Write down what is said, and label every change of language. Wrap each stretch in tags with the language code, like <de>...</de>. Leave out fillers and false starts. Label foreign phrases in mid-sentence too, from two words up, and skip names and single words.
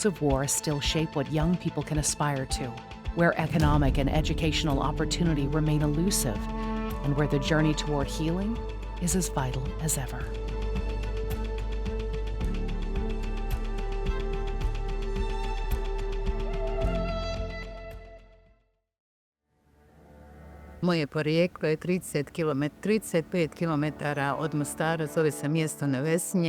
<en>of war still shape what young people can aspire to, where economic and educational opportunity remain elusive, and where the journey toward healing is as vital as ever.</en> <bs>Moje porijeklo je 35 km od Mostara, zove se mjesto na Vesinje.</bs>